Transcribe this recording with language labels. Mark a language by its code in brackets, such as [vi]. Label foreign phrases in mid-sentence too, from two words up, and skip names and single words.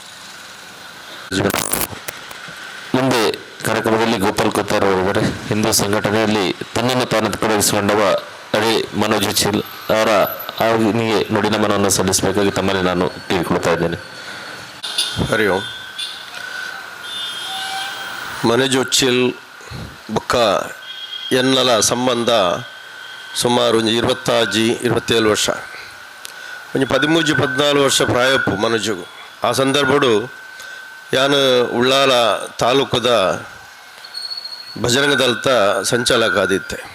[kn] ಮುಂದೆ ಕಾರ್ಯಕ್ರಮದಲ್ಲಿ ಗೋಪಾಲ್ ಕೊತ್ತಾರ್ ಅವರಿದ್ದಾರೆ. ಹಿಂದೂ ಸಂಘಟನೆಯಲ್ಲಿ ತನ್ನನ್ನು ತಾನು ತೊಡಗಿಸಿಕೊಂಡವ ಅಡಿ ಮನೋಜ್ ಉಚ್ಚಿಲ್ ಅವರ ಅವನಿಗೆ ನುಡಿನ ಮನವನ್ನು ಸಲ್ಲಿಸಬೇಕಾಗಿ ತಮ್ಮಲ್ಲಿ ನಾನು ಕೇಳಿಕೊಳ್ತಾ ಇದ್ದೇನೆ. ಹರಿ ಓಂ. [tcy] ಮನೋಜ್ ಉಚ್ಚಿಲ್ ಬೊಕ್ಕ ಎನ್ನಲ ಸಂಬಂಧ ಸುಮಾರು 27 ವರ್ಷ, ಒಂದು 13-14 ವರ್ಷ ಪ್ರಾಯಪ್ಪು ಮನೋಜುಗು. ಆ ಸಂದರ್ಭಡು ಯಾನು ಉಳ್ಳಾಲ ತಾಲೂಕದ ಭಜರಂಗ ದಳದ ಸಂಚಾಲಕ ಆದಿತ್ತೆ.